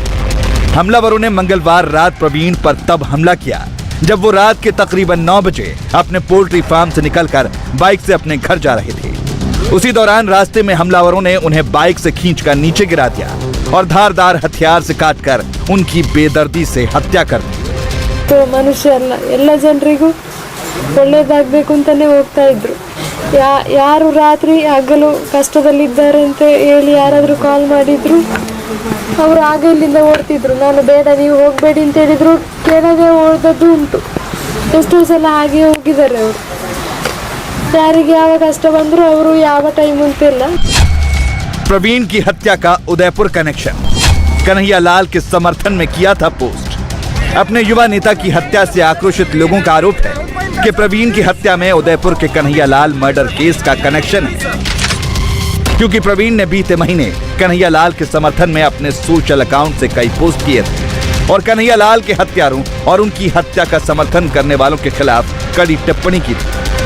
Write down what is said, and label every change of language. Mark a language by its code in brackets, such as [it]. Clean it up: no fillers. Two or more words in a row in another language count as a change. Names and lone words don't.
[hi] हमलावरों ने मंगलवार रात प्रवीण पर तब हमला किया जब वो रात के तकरीबन 9 बजे अपने पोल्ट्री फार्म से निकलकर बाइक से अपने घर जा रहे थे। उसी दौरान रास्ते में हमलावरों ने उन्हें बाइक से खींचकर नीचे गिरा दिया और धारदार हथियार से काटकर उनकी बेदर्दी से हत्या कर दी। तो मनुष्य [kn] ಎಲ್ಲ ಜನರಿಗೂ ಒಳ್ಳೆಯದಾಗಬೇಕು ಅಂತಾನೆ ಹೋಗ್ತಾ ಇದ್ರು। ಯಾರು ರಾತ್ರಿ ಹಗಲು ಕಷ್ಟದಲ್ಲಿದ್ದಾರೆ ಅಂತ ಹೇಳಿ ಯಾರಾದರೂ ಕಾಲ್ ಮಾಡಿದ್ರು ಅವರು ಆಗ ಇಲ್ಲಿಂದ ಓಡ್ತಿದ್ರು। ನಾನು ಬೇಡ ನೀವು ಹೋಗಬೇಡಿ ಅಂತ ಹೇಳಿದ್ರು, ಕೆಳಗೆ ಓಡೋದು ಉಂಟು। ಎಷ್ಟೋ ಸಲ ಹಾಗೆ ಹೋಗಿದ್ದಾರೆ ಅವರು। ಯಾರಿಗೆ ಯಾವ ಕಷ್ಟ ಬಂದ್ರು ಅವರು ಯಾವ ಟೈಮ್ ಅಂತಿಲ್ಲ। [hi] प्रवीण की हत्या का उदयपुर कनेक्शन, कन्हैया लाल के समर्थन में किया था पोस्ट। अपने युवा नेता की हत्या से आक्रोशित लोगों का आरोप है कि प्रवीण की हत्या में उदयपुर के कन्हैया लाल मर्डर केस का कनेक्शन है, क्योंकि प्रवीण ने बीते महीने कन्हैया लाल के समर्थन में अपने सोशल अकाउंट से कई पोस्ट किए थे और कन्हैया लाल के हत्यारों और उनकी हत्या का समर्थन करने वालों के खिलाफ कड़ी टिप्पणी की थी।